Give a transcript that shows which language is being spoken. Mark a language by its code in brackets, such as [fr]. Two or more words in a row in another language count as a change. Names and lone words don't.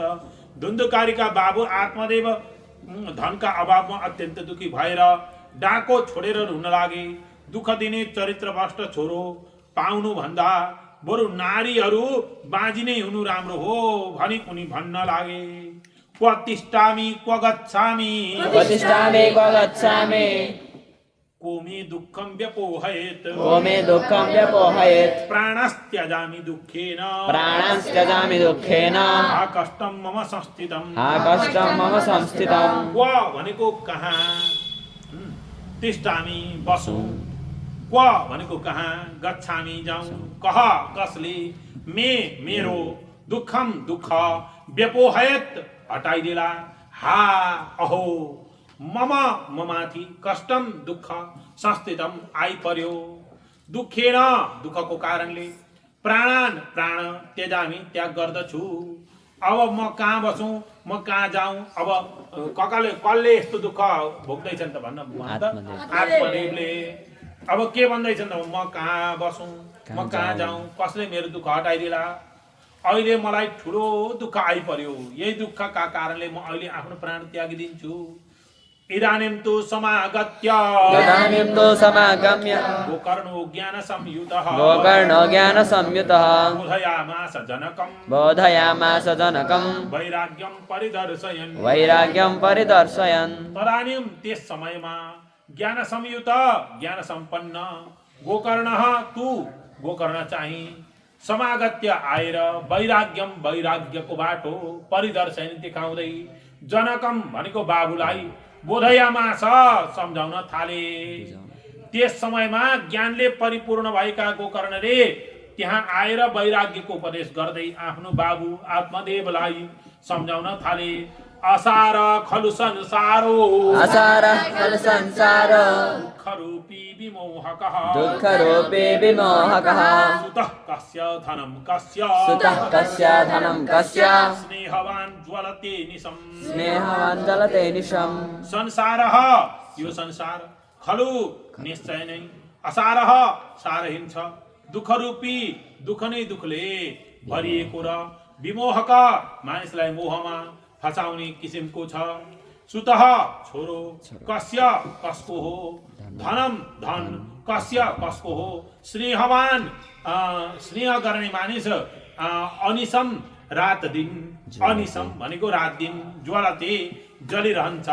[ne] धुन्धुकारीका बाबु आत्मदेव धनका अभावमा अत्यन्त दुखी भएर डाको छोडेर रुन लागे। दुःख दिने चरित्र भ्रष्ट छोरो पाउनु भन्दा बरु नारीहरू बाँझी नै हुनु राम्रो हो भनी उनी भन्न लागे। [sa] क्व तिष्ठामि क्व गच्छामि प्रतिष्ठामे क्व गच्छामि को मे दुःखं व्यपोहयेत् को मे दुःखं व्यपोहयेत् प्राणस्त्यजामि दुःखेन प्राणस्त्यजामि दुःखेन हा कष्टं मम संस्थितम् हा कष्टं मम संस्थितम् [ne] क्व भनेको कहाँ, तिष्ठामि बसु, क्व भनेको कहाँ, गच्छामि जाउँ, कह कसले, मेरो, दुःखम दुःख, व्यपोहयत हटाइदेला, हा अहो, ममाथि कष्टम दुःख संस्थितम आइपर्यो, दुःखेन दुःखको कारणले प्राण त्यजामि त्याग गर्दछु। अब म कहाँ बसौँ, म कहाँ जाउँ, अब कसले यस्तो दुःख भोग्दैछन् त भन्न आत्मदेवले। अब के भन्दैछन् त म कहाँ बसौँ, म कहाँ जाउँ, कसले मेरो दुःख हटाइदिला। अहिले मलाई ठुलो दुःख आइपर्यो, यही दुःखका कारणले म अहिले आफ्नो प्राण त्यागिदिन्छु। [sa] इदानीं तु समागम्य गोकर्णो ज्ञान संयुतः बोधयामास जनकं वैराग्यं परिदर्शयन् तदानीं [ne] त्यस समयमा ज्ञान संयुत ज्ञान सम्पन्न गोकर्ण चाहिँ समागत्य आएर वैराग्यको बाटो परिदर्शन देखाउँदै जनकम भनेको बाबुलाई बोधयामास सम्झाउन थाले। त्यस समयमा ज्ञानले परिपूर्ण भएका गोकर्णले त्यहाँ आएर वैराग्यको उपदेश गर्दै आफ्नो बाबु आत्मदेवलाई सम्झाउन थाले। [sa] असार खलु संसारो दुःखरूपी विमोहकः सुतः कस्य धनं कस्य स्नेहवान् ज्वलते निशम् संसारः [ne] यो संसार खलु निश्चय नै असारः सारहीन छ दुःखरूपी दुःख नै दुःखले भरिएको र विमोहक मानिसलाई मोहमा फसाउने किसिमको छ। सुतः छोरो कस्य कसको हो, धन कस्य कसको हो, स्नेहवान स्नेह गर्ने मानिस अनिसम रात दिन, अनिसम भनेको रात दिन, ज्वलते जलिरहन्छ।